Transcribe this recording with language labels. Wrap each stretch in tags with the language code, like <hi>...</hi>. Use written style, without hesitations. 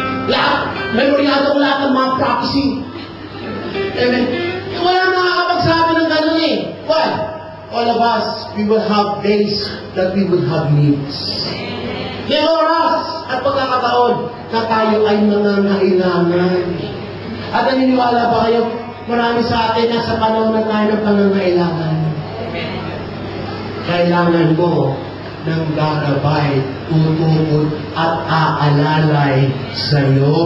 <tl>Lahat, memoryado ko lahat ng mga prophecy. Amen. Wala nakakapagsabi ng gano'n eh.</tl> <en>Why? All of us, we will have days that we will have needs.</en> <tl>May oras at pagkakataon na tayo ay nangangailangan. At naniniwala ba kayo, marami sa atin na sa panahon na tayo ng pangangailangan. Kailangan mo ng gagabay, tutukod at aalalay sa iyo.</tl>